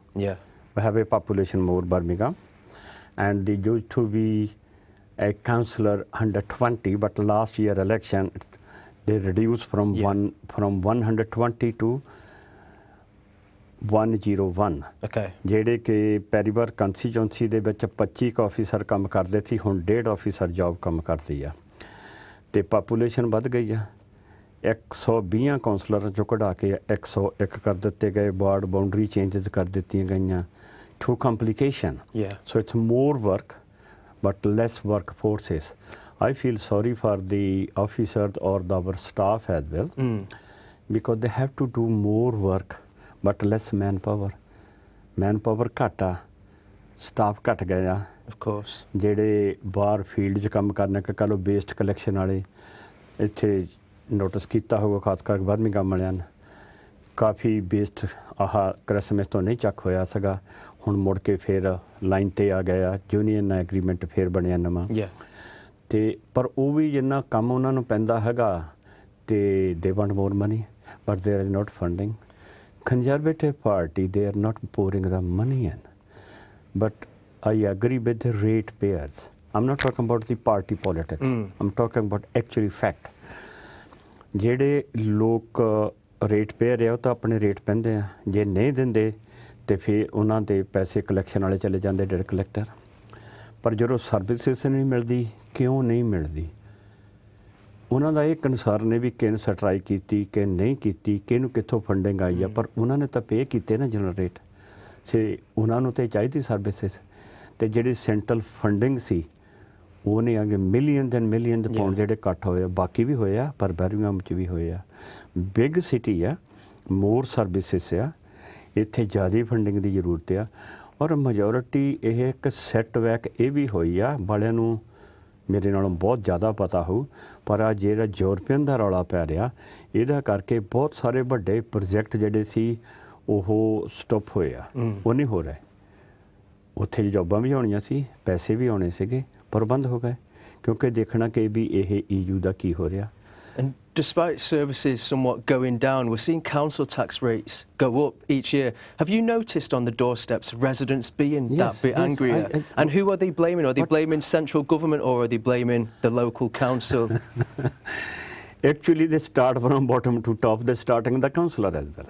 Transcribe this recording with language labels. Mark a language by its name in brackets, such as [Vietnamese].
[English] Yeah. We have a population more Birmingham. And they used to be a councillor under 20, but last year election, they reduced from 120 to 101. Okay. [Punjabi] ਜਿਹੜੇ ਕਿ ਪੈਰੀਵਾਰ constituency ਦੇ ਵਿੱਚ 25 officer ਕੰਮ ਕਰਦੇ ਸੀ, ਹੁਣ 1.5 officer job ਕੰਮ ਕਰਦੀ ਆ ਤੇ ਪਾਪੂਲੇਸ਼ਨ ਵੱਧ ਗਈ ਆ। 120 ਕਾਉਂਸਲਰਾਂ ਚੋਂ ਕਢਾ ਕੇ 101 ਕਰ ਦਿੱਤੇ ਗਏ, ਵਾਰਡ ਬਾਉਂਡਰੀ ਚੇਂਜਸ ਕਰ ਦਿੱਤੀਆਂ ਗਈਆਂ। [English] Too complication. Yeah. So it's more work, but less workforces. I feel sorry for the officers or our staff as well, because they have to do more work. But less manpower. [Punjabi] Manpower ਘੱਟ ਆ, staff ਘੱਟ ਗਏ ਆ। [English] Of course. [Punjabi] ਜਿਹੜੇ ਬਾਹਰ field 'ਚ ਕੰਮ ਕਰਨੇ ਕਿ ਕਹ ਲਓ ਵੇਸਟ ਕਲੈਕਸ਼ਨ ਵਾਲੇ ਇੱਥੇ ਨੋਟਿਸ ਕੀਤਾ ਹੋਊਗਾ, ਖਾਸ ਕਰਕੇ ਬਰਮਿੰਘਮ ਵਾਲਿਆਂ ਨੇ ਕਾਫੀ ਵੇਸਟ ਆਹ ਕ੍ਰਿਸਮਸ ਤੋਂ ਨਹੀਂ ਚੱਕ ਹੋਇਆ ਸੀਗਾ, ਹੁਣ ਮੁੜ ਕੇ ਫਿਰ ਲਾਈਨ 'ਤੇ ਆ ਗਏ ਆ, ਯੂਨੀਅਨ ਨਾਲ ਐਗਰੀਮੈਂਟ ਫਿਰ ਬਣਿਆ ਨਵਾਂ। ਤੇ ਪਰ ਉਹ ਵੀ ਜਿੰਨਾ ਕੰਮ ਉਹਨਾਂ ਨੂੰ ਪੈਂਦਾ ਹੈਗਾ ਤੇ [English] They want more money, but there is not funding. Conservative Party, they are not pouring the money in. But I agree with the ratepayers. I'm not talking about the party politics. I'm talking about actually fact. [Punjabi] ਜਿਹੜੇ ਲੋਕ ratepayers ਆ ਉਹ ਤਾਂ ਆਪਣੇ rate ਪੈਂਦੇ ਆ, ਜੇ ਨਹੀਂ ਦਿੰਦੇ ਤੇ ਫਿਰ ਉਹਨਾਂ ਦੇ ਪੈਸੇ ਕਲੈਕਸ਼ਨ ਵਾਲੇ ਚਲੇ ਜਾਂਦੇ, ਡੈਟ ਕਲੈਕਟਰ। ਪਰ ਜਦੋਂ ਸਰਵਿਸਿਜ਼ ਨਹੀਂ ਮਿਲਦੀ, ਕਿਉਂ ਨਹੀਂ ਮਿਲਦੀ? ਉਹਨਾਂ ਦਾ ਇਹ ਕਨਸਰਨ ਨੇ ਵੀ ਕਿਹਨੂੰ ਸਟਰਾਈਕ ਕੀਤੀ ਕਿ ਨਹੀਂ ਕੀਤੀ, ਕਿਹਨੂੰ ਕਿੱਥੋਂ ਫੰਡਿੰਗ ਆਈ ਆ, ਪਰ ਉਹਨਾਂ ਨੇ ਤਾਂ ਪੇ ਕੀਤੇ ਨਾ ਜਨਰੇਟ ਸੇ, ਉਹਨਾਂ ਨੂੰ ਤਾਂ ਚਾਹੀਦੀ ਸਰਵਿਸਿਜ਼। ਤੇ ਜਿਹੜੀ ਸੈਂਟਰਲ ਫੰਡਿੰਗ ਸੀ ਉਹਨੇ ਅੱਗੇ [English] millions and millions [Punjabi] ਪਾਉਂਡ ਜਿਹੜੇ ਇਕੱਠ ਹੋਏ ਆ, ਬਾਕੀ ਵੀ ਹੋਏ ਆ ਪਰ ਬਰਮਿੰਘਮ 'ਚ ਵੀ ਹੋਏ ਆ। [English] big city [Punjabi] ਆ, [English] more services [Punjabi] ਆ, ਇੱਥੇ ਜ਼ਿਆਦਾ ਫੰਡਿੰਗ ਦੀ ਜ਼ਰੂਰਤ ਆ। ਔਰ ਮੈਜੋਰਿਟੀ ਇਹ ਇੱਕ ਸੈਟਬੈਕ ਇਹ ਵੀ ਹੋਈ ਆ, ਵਾਲਿਆਂ ਨੂੰ ਮੇਰੇ ਨਾਲੋਂ ਬਹੁਤ ਜ਼ਿਆਦਾ ਪਤਾ ਹੋਊ, ਪਰ ਆ ਜਿਹੜਾ ਯੂਰਪੀਅਨ ਦਾ ਰੌਲਾ ਪੈ ਰਿਹਾ ਇਹਦਾ ਕਰਕੇ ਬਹੁਤ ਸਾਰੇ ਵੱਡੇ ਪ੍ਰੋਜੈਕਟ ਜਿਹੜੇ ਸੀ ਉਹ ਸਟਾਪ ਹੋਏ ਆ, ਉਹ ਨਹੀਂ ਹੋ ਰਹੇ। ਉੱਥੇ ਜੋਬਾਂ ਵੀ ਹੋਣੀਆਂ ਸੀ, ਪੈਸੇ ਵੀ ਆਉਣੇ ਸੀਗੇ, ਪਰ ਬੰਦ ਹੋ ਗਏ ਕਿਉਂਕਿ ਦੇਖਣਾ ਕਿ ਵੀ ਇਹ EU ਦਾ ਕੀ ਹੋ ਰਿਹਾ। [English] And despite services somewhat going down, we're seeing council tax rates go up each year. Have you noticed on the doorsteps residents being that bit angrier? And who are they blaming? Are they blaming central government or are they blaming the local council? Actually, they start from bottom to top. They're starting the councillor as well.